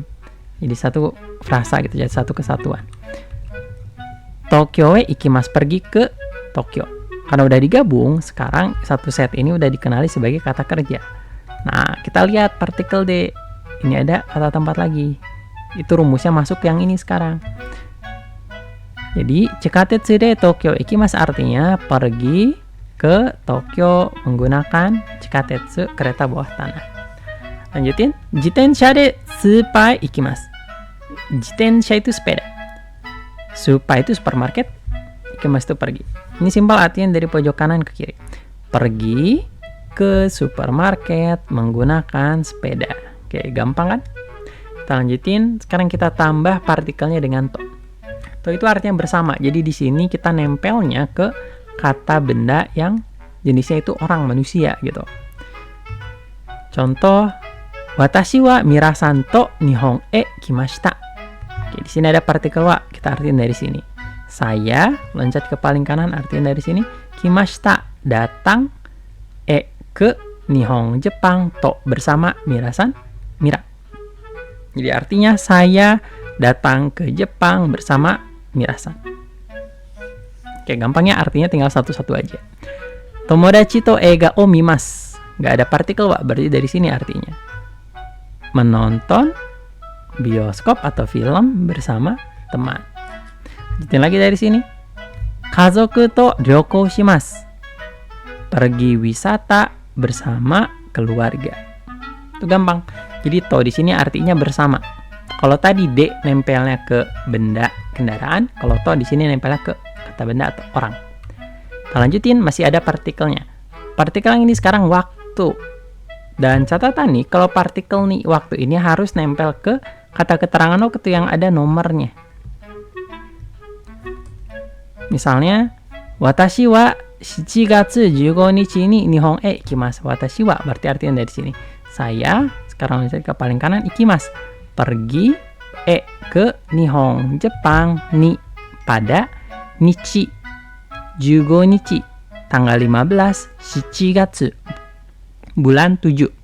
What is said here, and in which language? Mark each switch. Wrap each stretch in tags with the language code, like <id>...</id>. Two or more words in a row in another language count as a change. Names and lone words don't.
<id>Jadi satu frasa gitu, jadi satu kesatuan.</id> <ja>東京へ行きます,</ja> <id>pergi ke Tokyo. Karena udah digabung, sekarang satu set ini udah dikenali sebagai kata kerja. Nah, kita lihat partikel D. Ini ada kata tempat lagi. Itu rumusnya masuk yang ini sekarang. Jadi,</id> <ja>地下鉄で東京行きます</ja> <id>artinya pergi ke Tokyo menggunakan chikatetsu, kereta bawah tanah. Lanjutin.</id> <ja>自転車でスーパー行きます.</ja> <id>Jitensha itu sepeda. Supai itu supermarket. Ikimasu itu pergi. Ini simpel artinya dari pojok kanan ke kiri. Pergi ke supermarket menggunakan sepeda. Oke, gampang kan? Kita lanjutin. Sekarang kita tambah partikelnya dengan to. To itu artinya bersama. Jadi di sini kita nempelnya ke kata benda yang jenisnya itu orang, manusia gitu. Contoh,</id> <ja>私はミラさんと日本へ来ました.</ja> <id>Oke, di sini ada partikel wa. Kita artiin dari sini. Saya, loncat ke paling kanan, artinya dari sini. Kimashita, datang. E, ke. Nihon, Jepang. To, bersama. Mirasan, Mira. Jadi artinya saya datang ke Jepang bersama Mirasan. Oke, gampangnya artinya tinggal satu-satu aja.</id> <ja>友達と映画を見ます.</ja> <id>Gak ada partikel wa, berarti dari sini artinya. Menonton bioskop atau film bersama teman. Lanjutin lagi dari sini.</id> <ja>家族と旅行します.</ja> <id>Pergi wisata bersama keluarga. Itu gampang. Jadi to di sini artinya bersama. Kalau tadi D nempelnya ke benda kendaraan, kalau to di sini nempelnya ke kata benda atau orang. Kita lanjutin, masih ada partikelnya. Partikel yang ini sekarang waktu. Dan catatan nih, kalau partikel nih waktu ini harus nempel ke kata keterangan waktu yang ada nomornya. Misalnya,</id> <ja>私は7月15日に日本へ行きます. 私は</ja> <id>berarti artinya dari sini. Saya, sekarang lihat ke paling kanan, ikimasu. Pergi e ke Nihon, Jepang, ni pada nichi 15 nichi, tanggal 15 7 bulan 7.</id>